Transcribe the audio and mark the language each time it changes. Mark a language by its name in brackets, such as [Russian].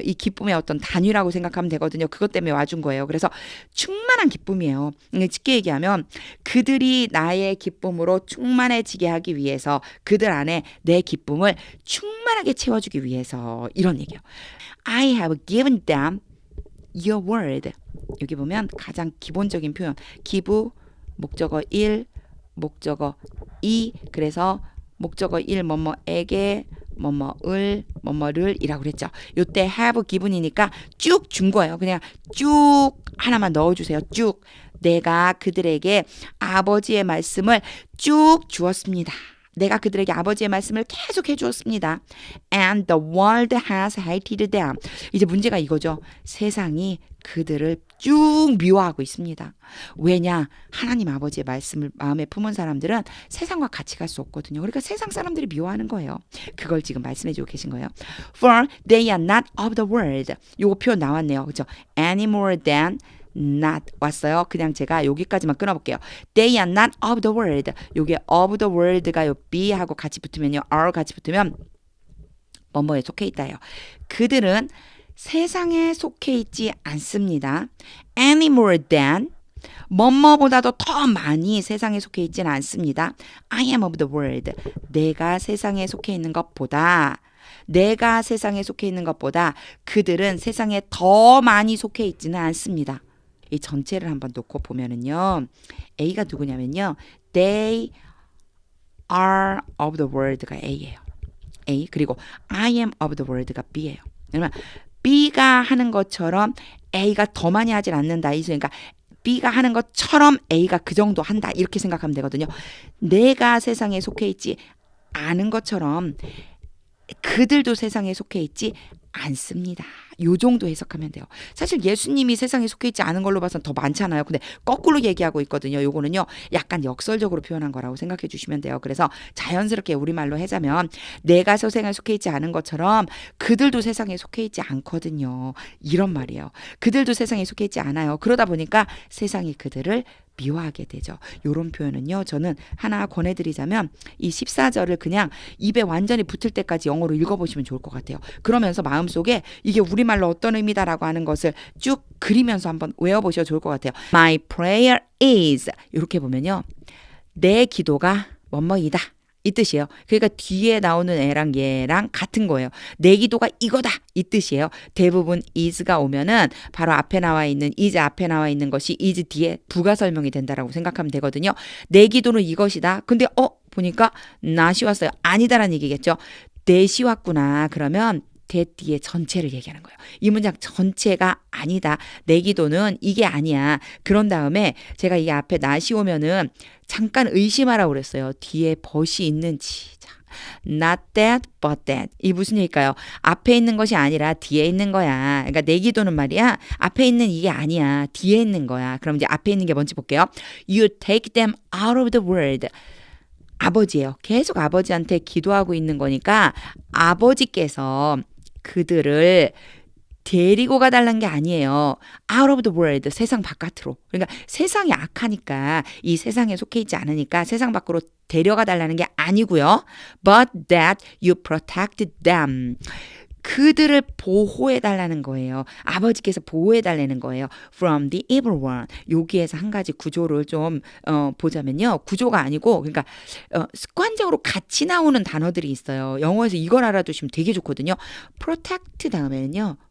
[Korean] 이 기쁨의 어떤 단위라고 생각하면 되거든요. 그것 때문에 와준 거예요. 그래서 충만한 기쁨이에요. 쉽게 얘기하면 그들이 나의 기쁨으로 충만해지게 하기 위해서 그들 안에 내 기쁨을 충만하게 채워주기 위해서 이런 얘기예요. [English] I have given them your word. [Korean] 여기 보면 가장 기본적인 표현 give 목적어 1 목적어 2 그래서 목적어 1 뭐뭐에게 뭐뭐을 뭐뭐를 이라고 그랬죠. 요때 have given이니까 쭉 준 거예요. 그냥 쭉 하나만 넣어주세요. 쭉 내가 그들에게 아버지의 말씀을 쭉 주었습니다. 내가 그들에게 아버지의 말씀을 계속 해주었습니다. [English] And the world has hated them. [Korean] 이제 문제가 이거죠. 세상이 그들을 쭉 미워하고 있습니다. 왜냐? 하나님 아버지의 말씀을 마음에 품은 사람들은 세상과 같이 갈 수 없거든요. 그러니까 세상 사람들이 미워하는 거예요. 그걸 지금 말씀해주고 계신 거예요. [English] For they are not of the world. [Korean] 요거 표현 나왔네요. 그렇죠? [English] Any more than not [Korean] 왔어요. 그냥 제가 여기까지만 끊어볼게요. [English] They are not of the world. [Korean] 요게 [English] of the world [Korean] 가 요 be하고 같이 붙으면요. are 같이 붙으면 뭐뭐에 속해 있다예요. 그들은 세상에 속해 있지 않습니다. [English] Any more than [Korean] 뭐뭐보다도 더 많이 세상에 속해 있지는 않습니다. [English] I am of the world. [Korean] 내가 세상에 속해 있는 것보다 내가 세상에 속해 있는 것보다 그들은 세상에 더 많이 속해 있지는 않습니다. 이 전체를 한번 놓고 보면은요. A가 누구냐면요. [English] They are of the world가 A예요. A. 그리고 I am of the world가 B예요. [Korean] 그러면 B가 하는 것처럼 A가 더 많이 하진 않는다. 그러니까 B가 하는 것처럼 A가 그 정도 한다. 이렇게 생각하면 되거든요. 내가 세상에 속해 있지 않은 것처럼 그들도 세상에 속해 있지 않습니다. 요 정도 해석하면 돼요. 사실 예수님이 세상에 속해 있지 않은 걸로 봐서는 더 많잖아요. 근데 거꾸로 얘기하고 있거든요. 요거는요. 약간 역설적으로 표현한 거라고 생각해 주시면 돼요. 그래서 자연스럽게 우리말로 하자면 내가 세상에 속해 있지 않은 것처럼 그들도 세상에 속해 있지 않거든요. 이런 말이에요. 그들도 세상에 속해 있지 않아요. 그러다 보니까 세상이 그들을 미워하게 되죠. 요런 표현은요. 저는 하나 권해드리자면 이 14절을 그냥 입에 완전히 붙을 때까지 영어로 읽어보시면 좋을 것 같아요. 그러면서 마음속에 이게 우리말로 어떤 의미다라고 하는 것을 쭉 그리면서 한번 외워보셔도 좋을 것 같아요. [English] My prayer is [Korean] 이렇게 보면요. 내 기도가 뭐뭐이다. 이 뜻이에요. 그러니까 뒤에 나오는 애랑 얘랑 같은 거예요. 내 기도가 이거다. 이 뜻이에요. 대부분 is가 오면은 바로 앞에 나와 있는 is 앞에 나와 있는 것이 is 뒤에 부가 설명이 된다라고 생각하면 되거든요. 내 기도는 이것이다. 근데 보니까 not이 왔어요. 아니다라는 얘기겠죠. that이 왔구나. 그러면 that 뒤에 전체를 얘기하는 거예요. 이 문장 전체가 아니다. 내 기도는 이게 아니야. 그런 다음에 제가 이 앞에 not이 오면은 잠깐 의심하라고 그랬어요. 뒤에 but이 있는지. [English] Not that, but that. [Korean] 이 무슨 얘기일까요? 앞에 있는 것이 아니라 뒤에 있는 거야. 그러니까 내 기도는 말이야. 앞에 있는 이게 아니야. 뒤에 있는 거야. 그럼 이제 앞에 있는 게 뭔지 볼게요. [English] You take them out of the world. [Korean] 아버지예요. 계속 아버지한테 기도하고 있는 거니까 아버지께서 그들을 데리고 가달라는 게 아니에요. [English] Out of the world, [Korean] 세상 바깥으로. 그러니까 세상이 악하니까 이 세상에 속해 있지 않으니까 세상 밖으로 데려가 달라는 게 아니고요. [English] But that you protected them. [Korean] 그들을 보호해 달라는 거예요. 아버지께서 보호해 달라는 거예요. [English] From the evil one. [Korean] 여기에서 한 가지 구조를 좀 보자면요. 구조가 아니고 그러니까 습관적으로 같이 나오는 단어들이 있어요. 영어에서 이걸 알아두시면 되게 좋거든요. protect 다음에는요.